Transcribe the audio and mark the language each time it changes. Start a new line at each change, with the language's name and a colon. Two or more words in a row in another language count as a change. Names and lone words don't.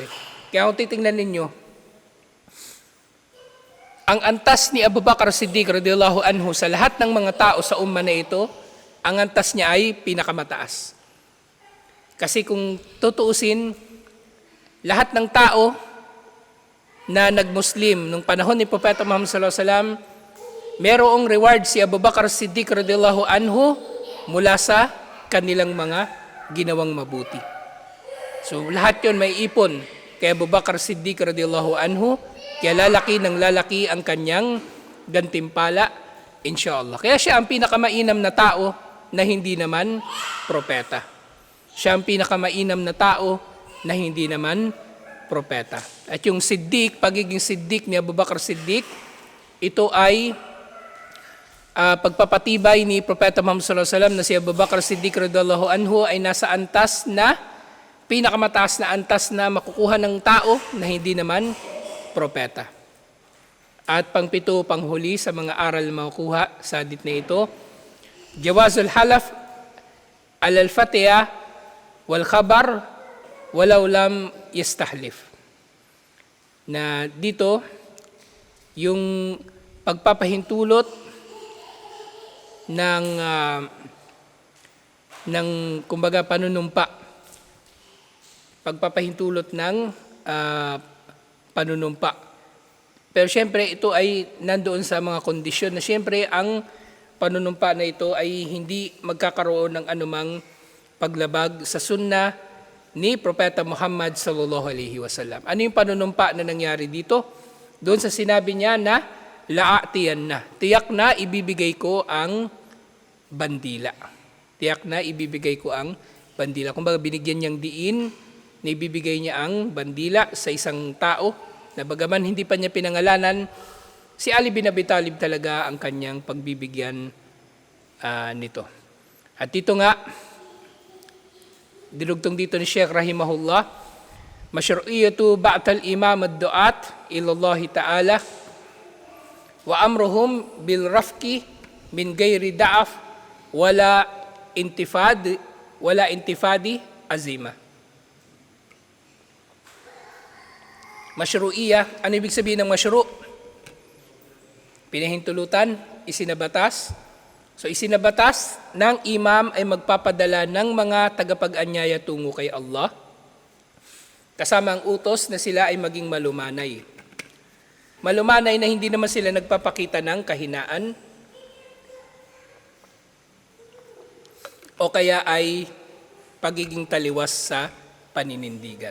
Filipino: Kaya kung titingnan ninyo, ang antas ni Abu Bakar Siddiq
Arabic: رضي الله عنه
Filipino: sa lahat ng mga tao sa umma na ito, ang antas niya ay pinakamataas. Kasi kung tutuusin, lahat ng tao na nag-Muslim nung panahon ni Propeta Muhammad
Arabic: صلى الله عليه وسلم,
Filipino: merong reward si Abu Bakar Siddiq
Arabic: رضي الله عنه
Filipino: mula sa kanilang mga ginawang mabuti. So lahat yon may ipon kay Abu Bakar Siddiq
Arabic: رضي الله عنه,
Filipino: kaya lalaki ng lalaki ang kanyang gantimpala, inshallah. Kaya siya ang pinakamainam na tao na hindi naman propeta. Siya ang pinakamainam na tao na hindi naman propeta. At yung Siddiq, pagiging Siddiq ni Abu Bakar Siddiq, ito ay pagpapatibay ni Propeta Muhammad
Arabic: صلى الله عليه وسلم
Filipino: na si Abu Bakar Siddiq
Arabic: رضي الله عنه
Filipino: ay nasa antas na, pinakamataas na antas na makukuha ng tao na hindi naman propeta. At pangpito, panghuli sa mga aral makukuha sa hadith na ito,
Arabic: جواز الحلف الفاتحة والخبر ولو لم يستحلف.
Filipino: Na dito, yung pagpapahintulot ng kumbaga panunumpa, pagpapahintulot ng panunumpa Pero siyempre ito ay nandoon sa mga kondisyon na siyempre ang panunumpa na ito ay hindi magkakaroon ng anumang paglabag sa sunnah ni Propeta Muhammad
Arabic: صلى الله عليه وسلم.
Filipino: Ano yung panunumpa na nangyari dito? Doon sa sinabi niya na laatiyan na. Tiyak na ibibigay ko ang bandila. Tiyak na ibibigay ko ang bandila. Kung baga binigyan niyang diin na ibibigay niya ang bandila sa isang tao na bagaman hindi pa niya pinangalanan, si Ali bin Abi Talib talaga ang kanyang pagbibigyan nito. At ito nga, dinugtong dito ni Sheikh rahimahullah,
Arabic: مشروعية بعث الإمام الدعاة إلى الله تعالى وأمرهم بالرفق من غير ضعف ولا انتقاض عزيمة.
Filipino: Masyru'iyah, ano ibig sabihin ng masyru'? Pinahintulutan, isinabatas. So isinabatas ng imam ay magpapadala ng mga tagapag-anyaya tungo kay Allah, kasama ang utos na sila ay maging malumanay. Malumanay na hindi naman sila nagpapakita ng kahinaan o kaya ay pagiging taliwas sa paninindigan.